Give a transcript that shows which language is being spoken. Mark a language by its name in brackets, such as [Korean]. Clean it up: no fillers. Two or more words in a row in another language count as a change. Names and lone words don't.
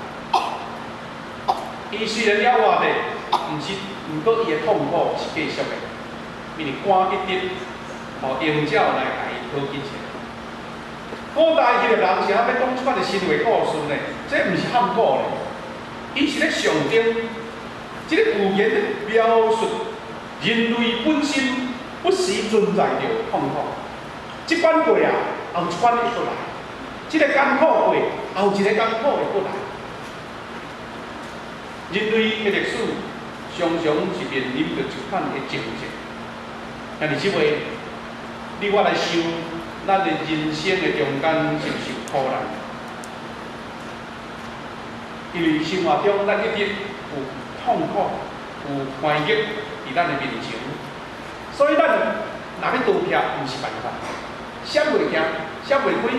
[Min Nan Chinese] 伊虽然了活的，毋过伊的痛苦是继续的，因为肝一直，鹰鸟来甲伊讨去食。古代迄个人是要讲即款的神话故事呢，这毋是喊苦咧，伊是咧象征这个语言咧描述人类本身不时存在着痛苦，这关过啊，后一关会过来；这个艰苦过，后一个艰苦会过来。人类的历史常常是面临着一款的情节，但是即位，你我来想，咱的人生的中间是毋是有苦难？因为生活中咱一直有痛苦、有欢喜伫咱的面前，所以咱若要逃避，毋是办法，闪袂行，闪袂开。